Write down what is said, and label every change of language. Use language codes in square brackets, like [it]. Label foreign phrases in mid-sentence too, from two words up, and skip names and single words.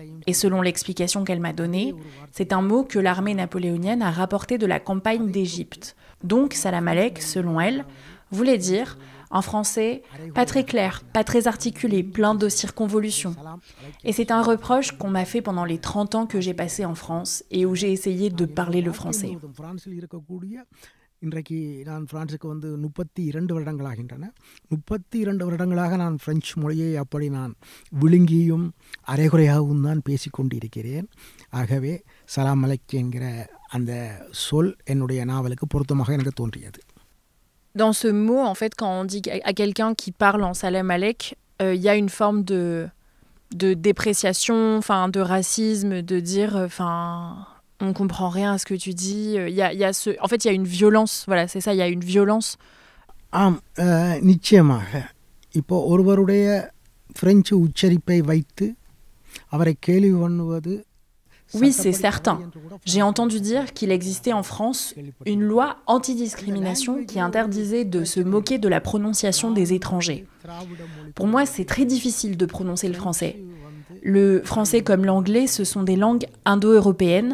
[fr] Et selon l'explication qu'elle m'a donnée, c'est un mot que l'armée napoléonienne a rapporté de la campagne d'Égypte. Donc, Salam Alek, selon elle, voulait dire, en français, pas très clair, pas très articulé, plein de circonvolutions. Et c'est un reproche qu'on m'a fait pendant les 30 ans que j'ai passés en France et où j'ai essayé de parler le français. [ta] இன்றைக்கு நான் பிரான்சுக்கு வந்து 32 வருடங்களாகின்றன. 32 வருடங்களாக நான் பிரெஞ்சு மொழியை அப்படி நான் விழுங்கியும் அரைகுறையாகவும் தான் பேசிக்கொண்டிருக்கிறேன். ஆகவே சலாம் அலைக் என்கிற அந்த சொல் என்னுடைய நாவலுக்கு பொருத்தமாக எனக்கு தோன்றியது. [fr] Dans ce mot, en fait, quand on dit à quelqu'un qui parle en Salam Alek, il y a une forme de dépréciation, de racisme, de dire... on comprend rien à ce que tu dis. En fait, il y a une violence. Voilà, c'est ça, il y a une violence. [ta] நிச்சயமாக இப்போ ஒருவருடைய பிரெஞ்சு உச்சரிப்பை வைத்து அவரை கேள்வி பண்ணுவது. [fr] Oui, c'est certain. J'ai entendu dire qu'il existait en France une loi anti-discrimination qui interdisait de se moquer de la prononciation des étrangers. Pour moi, c'est très difficile de prononcer le français. Le français comme l'anglais, ce sont des langues indo-européennes.